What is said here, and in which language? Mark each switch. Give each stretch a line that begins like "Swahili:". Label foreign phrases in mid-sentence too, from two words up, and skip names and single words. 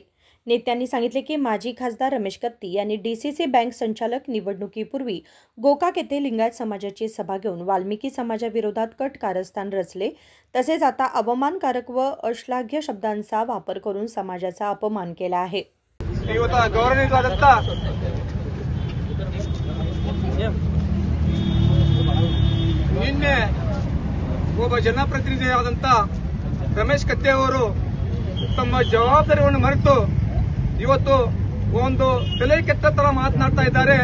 Marathi: नेत्यांनी सांगितले की माजी खासदार रमेश कत्ती यांनी डीसीसी बँक संचालक निवडणुकीपूर्वी गोकाक येथे लिंगायत समाजाची सभा घेऊन वाल्मिकी समाजाविरोधात कट कारस्थान रचले। तसेच आता अवमानकारक व अश्लाघ्य शब्दांचा वापर करून समाजाचा अपमान केला आहे।
Kannada: ನಿನ್ನೆ ಒಬ್ಬ ಜನಪ್ರತಿನಿಧಿಯಾದಂತ ರಮೇಶ್ ಕತ್ತಿ ಅವರು ತಮ್ಮ ಜವಾಬ್ದಾರಿಯನ್ನು ಮರೆತು ಇವತ್ತು ಒಂದು ತಲೆ ಕೆಟ್ಟ ತರ ಮಾತನಾಡ್ತಾ ಇದ್ದಾರೆ।